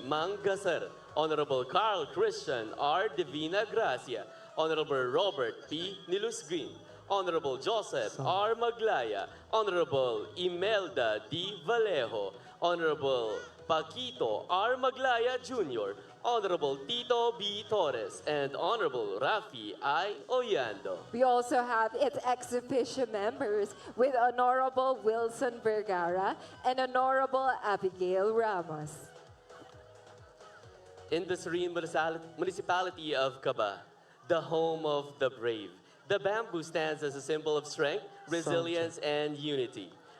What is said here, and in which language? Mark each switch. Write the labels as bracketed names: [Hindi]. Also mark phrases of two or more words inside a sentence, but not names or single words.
[English] Mangasar, Honorable Carl Christian R. Divina Gracia, Honorable Robert P. Nilusguin, Honorable Joseph R. Maglaya, Honorable Imelda D. Vallejo, Honorable Paquito R. Maglaya Jr., Honorable Tito B. Torres, and Honorable Rafi I. Oyando. We also have its ex-officio members with Honorable Wilson Vergara and Honorable Abigail Ramos. In the serene municipality of Caba, the home of the brave, the bamboo stands as a symbol of strength, resilience, and unity.